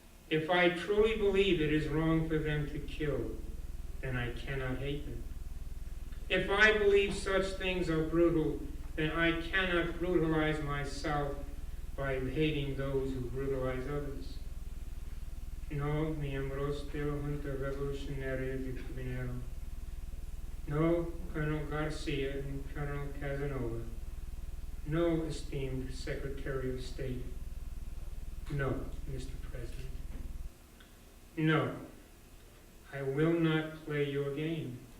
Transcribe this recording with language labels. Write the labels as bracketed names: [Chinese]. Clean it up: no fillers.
[English] If I truly believe it is wrong for them to kill, then I cannot hate them. If I believe such things are brutal, then I cannot brutalize myself by hating those who brutalize others. [Spanish] No, miembros de la Junta Revolucionaria de Cubanero. [English] No, Colonel Garcia and Colonel Casanova. No, esteemed Secretary of State. No, Mr. President. No, I will not play your game.